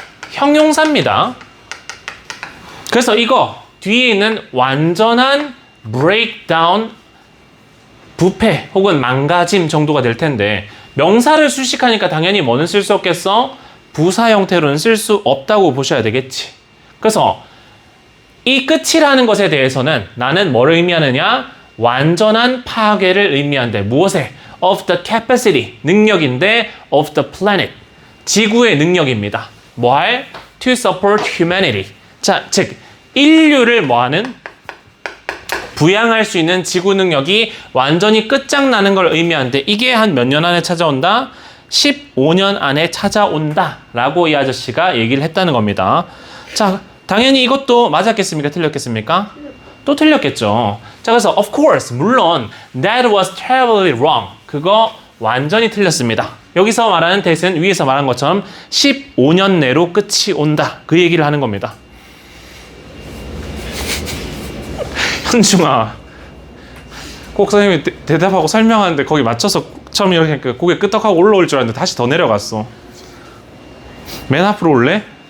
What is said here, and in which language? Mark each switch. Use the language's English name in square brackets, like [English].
[Korean] 형용사입니다. 그래서 이거 뒤에 있는 완전한 breakdown, 부패 혹은 망가짐 정도가 될 텐데, 명사를 수식하니까 당연히 뭐는 쓸 수 없겠어? 부사 형태로는 쓸 수 없다고 보셔야 되겠지. 그래서 이 끝이라는 것에 대해서는 나는 뭐를 의미하느냐? 완전한 파괴를 의미한대. 무엇에? [English] Of the capacity, [Korean] 능력인데 [English] of the planet, [Korean] 지구의 능력입니다. 뭐할? [English] To support humanity. [Korean] 자, 즉 인류를 뭐하는? 부양할 수 있는 지구 능력이 완전히 끝장나는 걸 의미하는데, 이게 한 몇 년 안에 찾아온다? 15년 안에 찾아온다 라고 이 아저씨가 얘기를 했다는 겁니다. 자, 당연히 이것도 맞았겠습니까? 틀렸겠습니까? 또 틀렸겠죠. 자, 그래서 [English] of course, [Korean] 물론 [English] that was terribly wrong. [Korean] 그거 완전히 틀렸습니다. 여기서 말하는 that은 위에서 말한 것처럼 15년 내로 끝이 온다. 그 얘기를 하는 겁니다. 현중아, 꼭 선생님이 대답하고 설명하는데 거기 맞춰서 처음 이렇게 고개 끄덕하고 올라올 줄 알았는데 다시 더 내려갔어. 맨 앞으로 올래?